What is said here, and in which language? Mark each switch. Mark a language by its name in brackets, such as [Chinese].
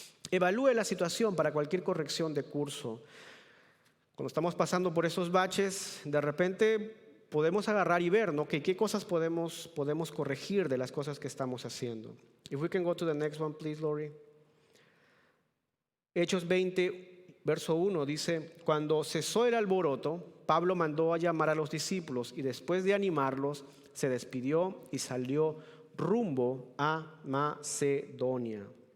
[Spanish] Evalúe la situación para cualquier corrección de curso. Cuando estamos pasando por esos baches, de repente podemos agarrar y ver, ¿no? ¿Qué cosas podemos corregir de las cosas que estamos haciendo? [English] If we can go to the next one, please, Lori. Hechos 20, [Spanish] verso 1 dice: cuando cesó el alboroto, Pablo mandó a llamar a los discípulos y después de animarlos, se despidió y salió rumbo a Macedonia.